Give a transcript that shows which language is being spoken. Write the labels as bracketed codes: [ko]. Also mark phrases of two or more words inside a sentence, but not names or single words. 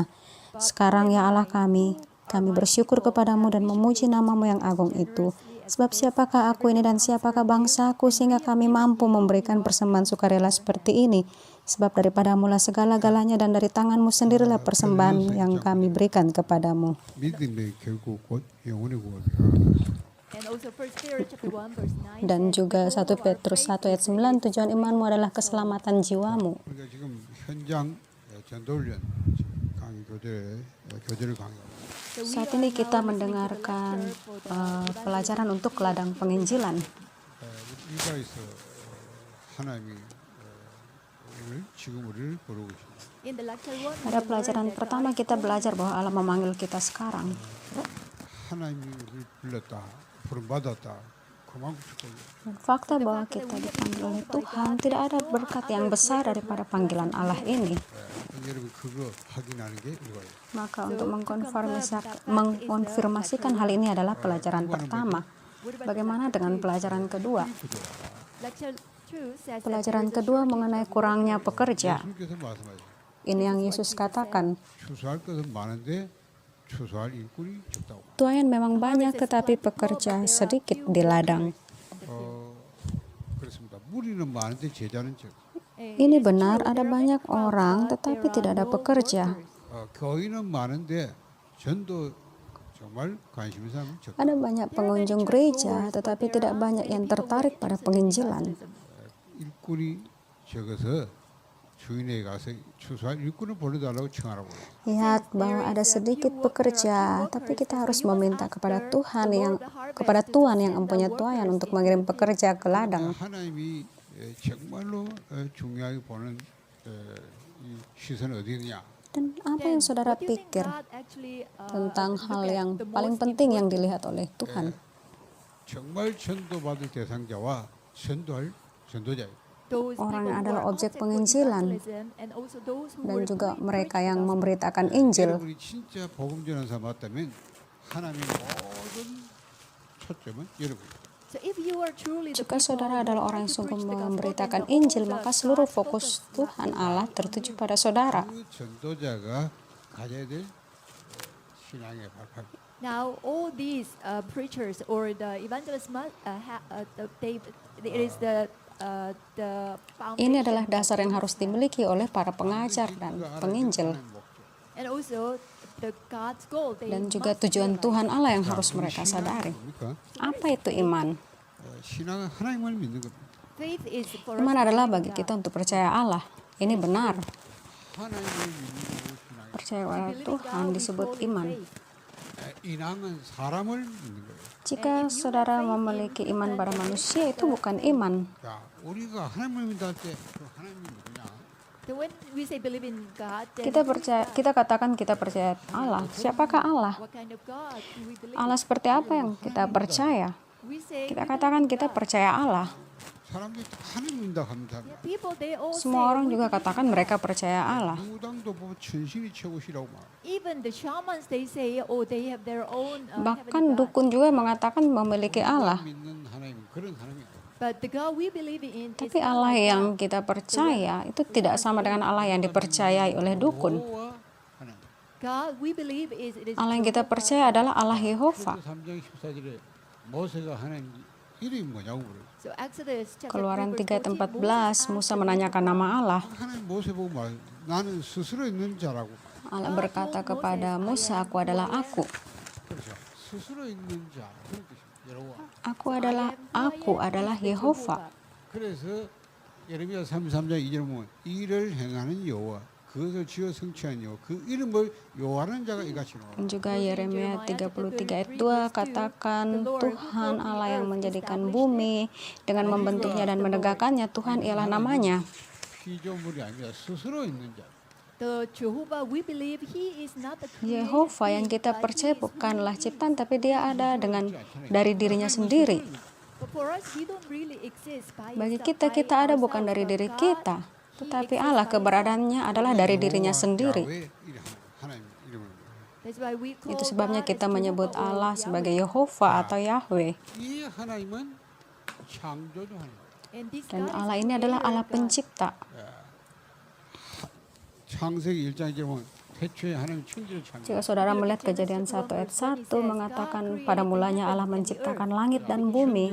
[id] Sekarang ya Allah kami bersyukur kepadamu dan memuji nama-Mu yang agung itu. Sebab siapakah aku ini dan siapakah bangsaku sehingga kami mampu memberikan persembahan sukarela seperti ini? Sebab daripada-Mulah segala-galanya dan dari tangan-Mu sendirilah persembahan yang kami berikan kepadamu. [ko] 믿음의 결국 곧 영혼의 구원이라. [id] Dan juga 1 Petrus 1 ayat 9, tujuan imanmu adalah keselamatan jiwamu. [ko] 우리가 지금 현장 전도훈련 강의 교재를 강의하고 [id] Saat ini kita mendengarkan pelajaran untuk ladang penginjilan. [ko] 일가에서 하나님이 지금 우리를 부르고 계십니다. [id] Pada pelajaran pertama kita belajar bahwa Allah memanggil kita sekarang. [ko] 하나님이 우리를 불렀다, 부름받았다. 그만큼 축복이에요. [id] Dan fakta bahwa kita dipanggil oleh Tuhan, tidak ada berkat yang besar daripada panggilan Allah ini. [ko] 여러분 그거 확인하는 게 이거예요. [id] Maka untuk mengkonfirmasikan hal ini adalah pelajaran pertama. Bagaimana dengan pelajaran kedua? Pelajaran kedua mengenai kurangnya pekerja. [ko] 예수님께서 말씀하셨어요. [id] Ini yang Yesus katakan. [ko] 추수할 것은 많은데 추수할 일꾼이 적다고. [id] Tuayan memang banyak tetapi pekerja sedikit di ladang. [ko] 그렇습니다. 무리는 많은데 제자는 적. [id] Ini benar, ada banyak orang tetapi tidak ada pekerja. [ko] 교인은 많은데 전도 정말 관심 있는 사람은 적. [id] Ada banyak pengunjung gereja tetapi tidak banyak yang tertarik pada penginjilan. [ko] 일꾼이 적어서 주인에게 가서 추수할 일꾼을 보내달라고 청하라고. [id] Lihat bahwa ada sedikit pekerja, tapi kita harus meminta kepada Tuhan yang mempunyai tuayan untuk mengirim pekerja ke ladang. [ko] 하나님이 정말로 중요하게 보는 이 시선은 어디 있느냐? [id] Dan apa yang saudara pikir tentang hal yang paling penting yang dilihat oleh Tuhan? [ko] 정말 전도받을 대상자와 전도자예요. [id] Orang yang adalah objek penginjilan dan juga mereka yang memberitakan Injil. [ko] 여러분이 진짜 복음 전하는 사람 맞다면 하나님의 모든 초점은 여러분. [id] Jika saudara adalah orang yang sungguh memberitakan Injil, maka seluruh fokus Tuhan Allah tertuju pada saudara. [ko] 그 전도자가 가져야 될 신앙의 발판. [en] Now all these preachers or the evangelists it is the [id] Ini adalah dasar yang harus dimiliki oleh para pengajar dan penginjil. [en] and also the God's goal. [id] Dan juga tujuan Tuhan Allah yang harus mereka sadari. Apa itu iman? [ko] 신앙은 하나님을 믿는 겁니다. [en] Faith is for [id] Iman [en] us [id] adalah bagi kita untuk percaya Allah. Ini benar. [ko] 하나님을 믿는 신앙. [id] Percaya pada Tuhan disebut iman. [ko] 인앙은 사람을 믿는 거예요. [id] Jika saudara memiliki iman pada manusia, itu bukan iman. [ko] 자, 우리가 하나님을 믿다 할때 하나님이 누구냐? [en] when we say believe in God, then [id] Kita katakan kita percaya Allah. Siapakah Allah? [en] what kind of God do we believe? [id] Allah seperti apa yang kita percaya? [en] We say [id] Kita katakan kita percaya Allah. [ko] 사람들이 다 하나님 믿는다 합니다. [en] people they all [id] Semua [en] say [id] orang juga katakan mereka percaya Allah. [ko] 무당도 보면 천신이 최고시라고 말. [en] even the shamans they say they have their own [id] Bahkan dukun juga mengatakan memiliki Allah. [ko] 믿는 하나님 그런 하나님이 아니에요. [en] but the God we believe in is [id] Tapi Allah yang kita percaya itu tidak sama dengan Allah yang dipercayai oleh dukun. [ko] 여호와 하나님. [en] God we believe is it is [id] Allah yang kita percaya adalah Allah Yehova. [ko] 3장 14절에 모세가 하나님 이름이 뭐냐고 물어요. [en] so Exodus chapter [id] Keluaran 3, 3 ayat [en] verse 14, [id] 14, Musa menanyakan nama Allah. [ko] 하나님 모세 보고 말 나는 스스로 있는 자라고. [id] Allah berkata kepada Musa, aku adalah aku. [ko] 그렇죠. 스스로 있는 자 그런 뜻입니다. 여호와. [id] Aku adalah Yehova. [ko] 그래서 예레미야 33장 2절 보면 이를 행하는 여호와 그것을 지어 성취한 여호와 그 이름을 여호와라는 자가 이같이 나와. [id] Juga Yeremia 33 ayat 2 katakan Tuhan Allah yang menjadikan bumi dengan membentuknya dan menegakkannya, Tuhan ialah namanya. [ko] 피조물이 아니라 스스로 있는 자. [en] The Jehovah we believe he is not the created [id] Yehova yang [en] being, [id] kita [en] but [id] percaya [en] he is [id] bukanlah [en] who [id] ciptaan, tapi dia ada dari dirinya sendiri. [en] But for us, he don't really exist by [id] Bagi [en] himself, [id] kita [en] by [id] ada bukan [en] ourselves, [id] dari [en] but [id] diri [en] God, [id] kita, [en] he [id] tetapi [en] exists [id] Allah [en] by [id] keberadaannya adalah dari dirinya [ko] 여호와, [id] sendiri. [ko] 야훼, 이름, 하나님 이름을. [en] himself. That's why we call [id] Itu sebabnya [en] God [id] kita [en] as [id] menyebut [en] Jehovah or [id] Allah [en] Yahweh. [id] sebagai Yehova atau Yahweh. [ko] 이 하나님은 창조주 하나님. [en] And this [id] Dan [en] God is [id] Allah ini adalah [en] creator [id] Allah [en] God. [id] pencipta. [ko] 창세기 1장에 보면 태초에 하나님 천지를 창조. [id] Jika saudara melihat Kejadian 1 ayat 1 mengatakan pada mulanya Allah menciptakan langit dan bumi.